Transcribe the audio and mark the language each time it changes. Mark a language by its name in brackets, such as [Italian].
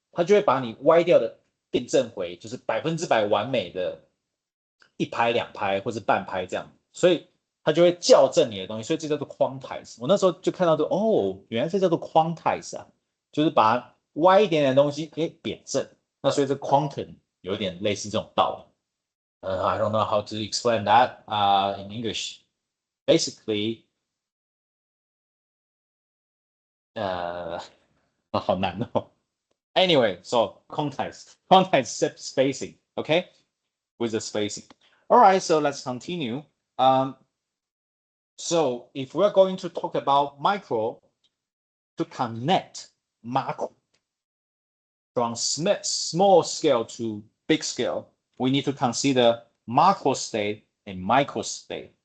[Chinese] 它就会把你歪掉的变正回，就是100%完美的一拍两拍或是半拍这样，所以它就会校正你的东西，所以这叫做 quantize。我那时候就看到原来这叫做 quantize 啊，就是把歪一点点的东西给贬正。那所以这 quantum 有点类似这种道理。 [English] I don't know how to explain that in English. [Chinese] Basically, 好难哦。 [English] Anyway, so quantize spacing, okay, with the spacing. All right, so let's continue. So if we're going to talk about micro to connect macro from small scale to big scale, we need to consider macro state and micro state.